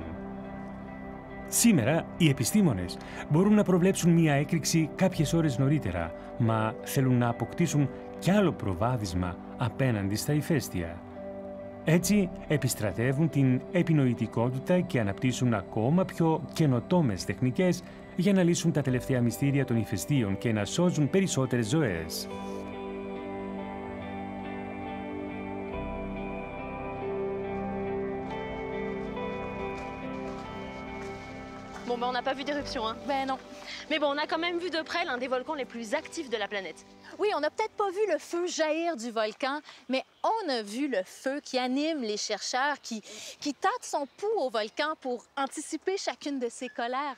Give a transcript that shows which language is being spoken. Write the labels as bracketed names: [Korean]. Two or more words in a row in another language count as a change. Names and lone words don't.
[Greek] Σήμερα οι επιστήμονες μπορούν να προβλέψουν μία έκρηξη κάποιες ώρες νωρίτερα, μα θέλουν να αποκτήσουν κι άλλο προβάδισμα απέναντι στα ηφαίστεια. Έτσι επιστρατεύουν την επινοητικότητα και αναπτύσσουν ακόμα πιο καινοτόμες τεχνικές για να λύσουν τα τελευταία μυστήρια των ηφαιστείων και να σώζουν περισσότερες ζωές. [French] Bon, ben on n'a pas vu d'éruption, hein? Ben non. Mais bon, on a quand même vu de près l'un des volcans les plus actifs de la planète. Oui, on n'a peut-être pas vu le feu jaillir du volcan, mais on a vu le feu qui anime les chercheurs, qui tâtent son pouls au volcan pour anticiper chacune de ses colères.